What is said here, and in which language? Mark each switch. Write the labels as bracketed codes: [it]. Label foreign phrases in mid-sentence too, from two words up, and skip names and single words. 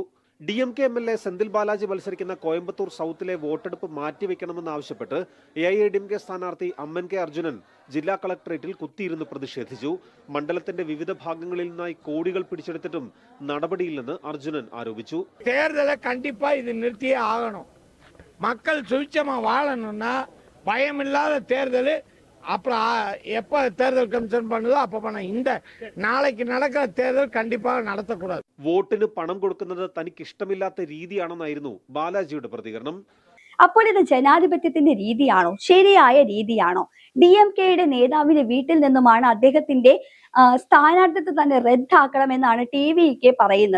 [ml] DMK MLA സെന്തിൽ ബാലാജി മത്സരിക്കുന്ന കോയമ്പത്തൂർ സൗത്തിലെ വോട്ടെടുപ്പ് മാറ്റിവെക്കണമെന്നാവശ്യപ്പെട്ട് AIDMK സ്ഥാനാർത്ഥി അമ്മൻ കെ അർജുനൻ ജില്ലാ കളക്ടറേറ്റിൽ കുത്തിയിരുന്ന് പ്രതിഷേധിച്ചു. മണ്ഡലത്തിന്റെ വിവിധ ഭാഗങ്ങളിൽ നിന്നായി കോടികൾ പിടിച്ചെടുത്തിട്ടും നടപടിയില്ലെന്ന് അർജുനൻ ആരോപിച്ചു. [ta] தேர்தலை கண்டிப்பா இது நிறுத்தியே ஆகணும். மக்கள் சுவிச்சமா வாழணும்னா பயமில்லாத தேர்தல் அப்புறம் எப்ப தேர்தல் கமிஷன் பண்ணுதோ அப்ப பண்ண. இந்த நாளைக்கு நடக்கிற தேர்தல் கண்டிப்பாக நடத்தக்கூடாது. [ml] വോട്ടിന് പണം കൊടുക്കുന്നത് തനിക്ക് ഇഷ്ടമില്ലാത്ത രീതിയാണെന്നായിരുന്നു ബാലാജിയുടെ പ്രതികരണം. അപ്പോൾ ഇത് ജനാധിപത്യത്തിന്റെ രീതിയാണോ? ശരിയായ രീതിയാണോ? DMKയുടെ നേതാവിന്റെ വീട്ടിൽ നിന്നുമാണ് അദ്ദേഹത്തിന്റെ സ്ഥാനാർത്ഥിത്വം തന്നെ റദ്ദാക്കണമെന്നാണ് TVK പറയുന്നത്.